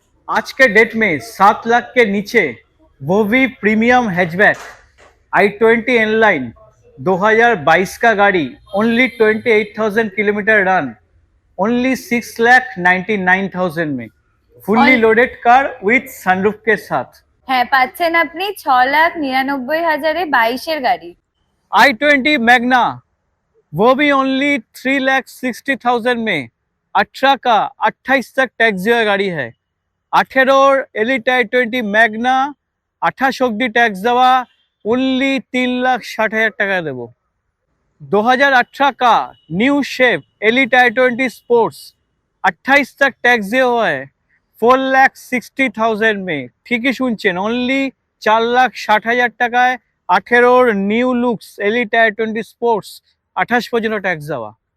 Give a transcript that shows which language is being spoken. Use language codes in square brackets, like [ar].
[hi] आज के डेट में 7 लाख के नीचे वो भी प्रीमियम हैचबैक i20 N-Line 2022 का गाड़ी ओनली 28,000 किलोमीटर रन ओनली 6,99,000 में, फुल्ली और- लोडेड कार विथ सनरूफ के साथ। [bn] হ্যাঁ পাচ্ছেন আপনি 6,99,000 22-এর গাড়ি। [hi] i20 मैग्ना वो भी ओनली 3,60,000 में, 18 का 28 तक टैक्स दिया गाड़ी है। 18 एलिट i20 मैग्ना [bn] 28 অব্দি ট্যাক্স দেওয়া ओनली 3,60,000 টাকা দেবো। [hi] 2018 का new shape elite i20 sports 28 तक टैक्स दिया हुआ है 4,60,000 में। ठीक ही [bn] सुनছেন, ओनली 4,60,000 টাকায় 18 new looks elite i20 sports 28 পর্যন্ত ট্যাক্স দেওয়া।